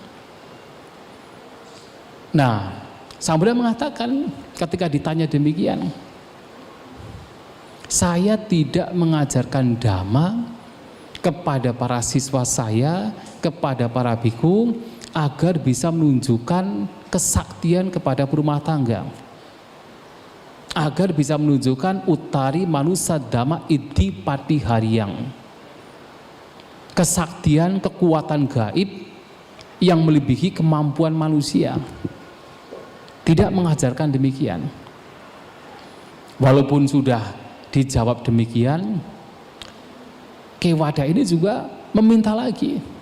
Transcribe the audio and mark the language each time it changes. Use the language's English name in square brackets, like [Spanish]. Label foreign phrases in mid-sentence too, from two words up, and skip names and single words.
[Indonesian] Nah, Sang Buddha mengatakan ketika ditanya demikian, saya tidak mengajarkan dhamma kepada para siswa saya, kepada para biku, agar bisa menunjukkan kesaktian kepada rumah tangga, agar bisa menunjukkan [Pali] utari manusa dhamma iddhi patihariyang, [Indonesian] kesaktian, kekuatan gaib yang melebihi kemampuan manusia. Tidak mengajarkan demikian. Walaupun sudah dijawab demikian, Kewada ini juga meminta lagi.